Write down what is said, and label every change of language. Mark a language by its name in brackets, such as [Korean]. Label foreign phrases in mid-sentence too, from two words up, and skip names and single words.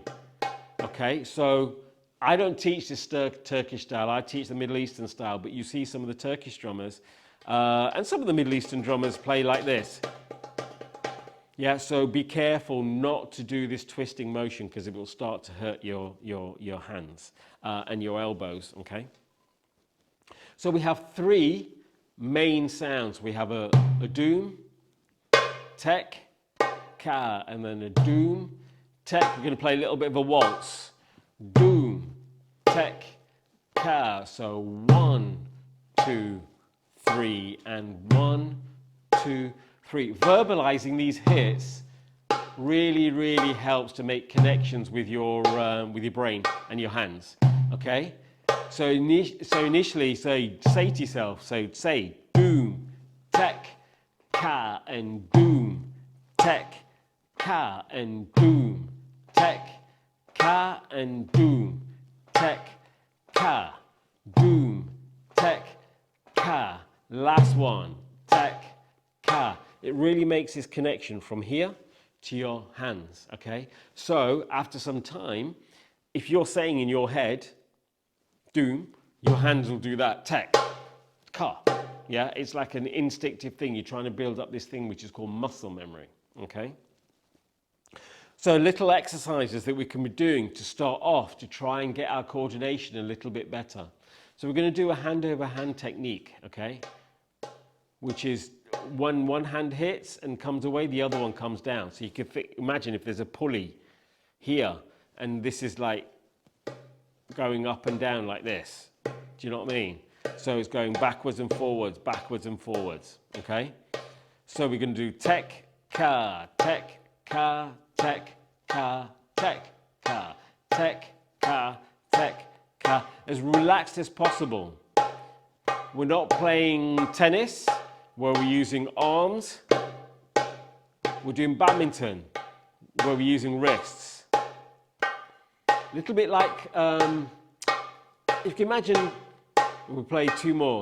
[English] Okay, so I don't teach this Turkish style, I teach the Middle Eastern style, but you see some of the Turkish drummers, and some of the Middle Eastern drummers play like this. Yeah, so be careful not to do this twisting motion because it will start to hurt your hands and your elbows, okay? So we have three main sounds. We have a doom, tek, ka, and then a doom, tek. We're going to play a little bit of a waltz. Doom, tek, ka. So 1, 2, 3, and 1, 2, 3. Verbalizing these hits really, really helps to make connections with your brain and your hands. Okay. So initially, say to yourself. So say doom, tek, ka, and doom, tek, ka, and doom, tek, ka, and doom, tek, ka, doom, tek, ka. Last one, tek, ka. It really makes this connection from here to your hands, okay? So after some time, if you're saying in your head, doom, your hands will do that, tek, ka. Yeah, it's like an instinctive thing. You're trying to build up this thing which is called muscle memory, okay? So little exercises that we can be doing to start off to try and get our coordination a little bit better. So we're going to do a hand over hand technique, okay? Which is when one hand hits and comes away, the other one comes down. So you can imagine if there's a pulley here and this is like going up and down like this. Do you know what I mean? So it's going backwards and forwards, okay? So we're going to do tek, ka, tek, ka, tek, ka, tek, ka, tek, ka, tek, ka. As relaxed as possible. We're not playing tennis where we're using arms. We're doing badminton where we're using wrists. A little bit like, if you can imagine, we'll play two more.